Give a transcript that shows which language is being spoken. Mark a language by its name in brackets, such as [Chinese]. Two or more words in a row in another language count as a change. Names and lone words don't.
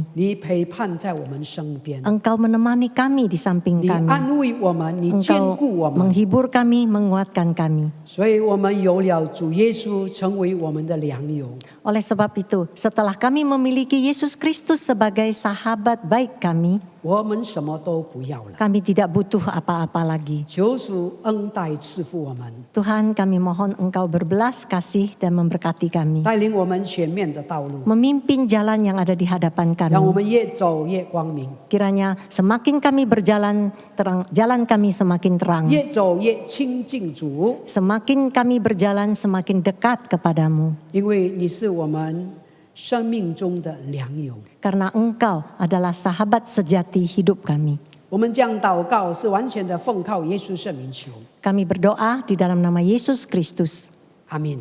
[Chinese] 你陪伴在我们身边， [Indonesian] Engkau menemani kami di samping [Chinese] 你 [Indonesian] kami. [Chinese] 安慰我们，你坚 [Indonesian] Engkau [Chinese] 固我们。 [Indonesian] menghibur kami, menguatkan kami. [Chinese] 所以我们有了主耶稣成为我们的良友， [Indonesian] Oleh sebab itu, setelah kami memiliki Yesus Kristus sebagai sahabat baik kami, [Chinese] 我们什么都不要了。 [Indonesian] kami tidak butuh apa-apa lagi. [Chinese] 求主恩待赐福我们， [Indonesian] Tuhan, kami mohon Engkau berbelas kasih dan memberkati kami. [Chinese] 带领我们前面的道路， [Indonesian] Memimpin jalan yang ada di hadapan [Chinese] 让我 [Indonesian] kami. [Chinese] 们越走越光明， [Indonesian] Kiranya semakin kami berjalan terang, jalan kami semakin terang. [Chinese] 越走越亲近主， [Indonesian] Semakin kami berjalan semakin dekat kepadamu. [Chinese] 因为你是我们生命中的良友。 [Indonesian] Karena Engkau adalah sahabat sejati hidup kami. [Chinese] 我们这样祷告是完全的奉靠耶稣圣名求， [Indonesian] Kami berdoa di dalam nama Yesus Kristus. [Chinese] 阿门。